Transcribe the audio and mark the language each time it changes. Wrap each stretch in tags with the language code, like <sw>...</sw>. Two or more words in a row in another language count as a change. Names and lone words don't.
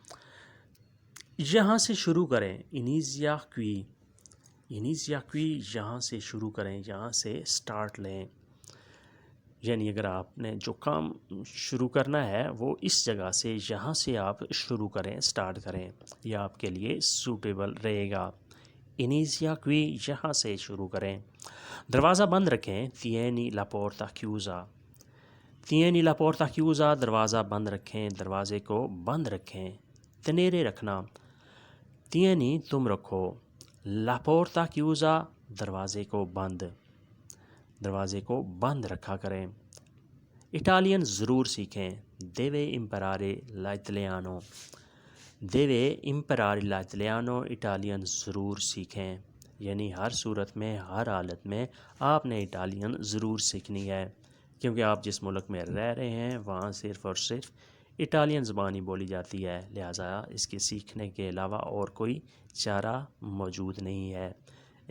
<ur>یہاں سے شروع کریں،</ur> <it>inizia qui, inizia qui,</it> <ur>یہاں سے شروع کریں، یہاں سے سٹارٹ لیں، یعنی اگر آپ نے جو کام شروع کرنا ہے وہ اس جگہ سے، یہاں سے آپ شروع کریں، سٹارٹ کریں، یہ آپ کے لیے سوٹیبل رہے گا۔</ur> <it>inizia qui,</it> <ur>یہاں سے شروع کریں۔ دروازہ بند رکھیں،</ur> <it>tieni la porta chiusa، tieni la porta chiusa،</it> <ur>دروازہ بند رکھیں، دروازے کو بند رکھیں، tenere رکھنا، tieni تم رکھو،</ur> <it>la porta chiusa</it> <ur>دروازے کو بند، دروازے کو بند رکھا کریں۔ اٹالین ضرور سیکھیں،</ur> <it>deve imparare l'italiano، deve imparare l'italiano،</it> <ur>اٹالین ضرور سیکھیں، یعنی ہر صورت میں، ہر حالت میں آپ نے اٹالین ضرور سیکھنی ہے، کیونکہ آپ جس ملک میں رہ رہے ہیں وہاں صرف اور صرف اٹالین زبان ہی بولی جاتی ہے، لہٰذا اس کے سیکھنے کے علاوہ اور کوئی چارہ موجود نہیں ہے۔</ur>